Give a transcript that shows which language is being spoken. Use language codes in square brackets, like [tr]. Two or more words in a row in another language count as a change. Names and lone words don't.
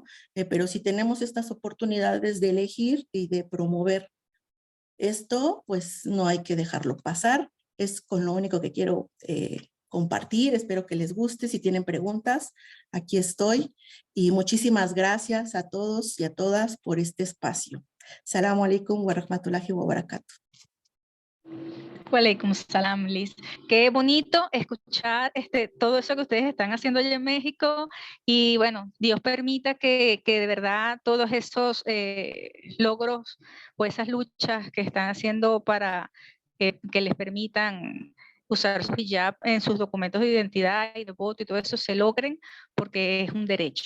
[es] Pero si tenemos estas oportunidades de elegir y de promover esto, pues no hay que dejarlo pasar. Es con lo único que quiero compartir. Espero que les guste. Si tienen preguntas, aquí estoy. Y muchísimas gracias a todos y a todas por este espacio. [ar] سلام عليكم ورحمة الله وبركاته. وعليكم سلام, Liz. [es] Qué bonito escuchar todo eso que ustedes están haciendo allá en México, y bueno, Dios permita que de verdad todos esos logros o esas luchas que están haciendo para que les permitan usar su hijab en sus documentos de identidad y de voto y todo eso se logren, porque es un derecho.